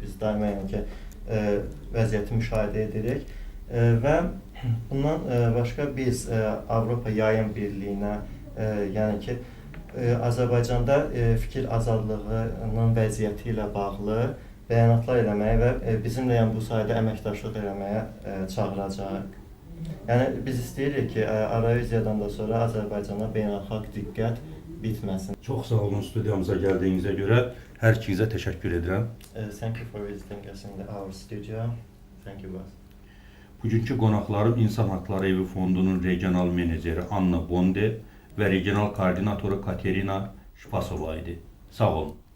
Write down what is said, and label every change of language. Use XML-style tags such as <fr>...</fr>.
<az>Biz daima yəni ki vəziyyəti müşahidə edirik və bundan başqa biz Avropa Yayım Birliyinə, yəni ki Azərbaycanda fikir azadlığının vəziyyəti ilə bağlı bəyanatlar eləməyə və bizimlə yəni bu sahədə əməkdaşlıq eləməyə çağıracaq. Yəni biz istəyirik ki, Euroviziyadan da sonra Azərbaycana beynəlxalq diqqət bitməsin. Çox sağ olun studiyamıza gəldiyinizə görə. Hər ikinizə təşəkkür edirəm.</az> <en>Thank you for visiting us in our studio. Thank you both.</en> <az>Bugünkü qonaqlarım İnsan Haqları Evi Fondunun regional meneceri Bonde və regional koordinatoru KATERİNA Şpasova idi. Sağ olun.</az>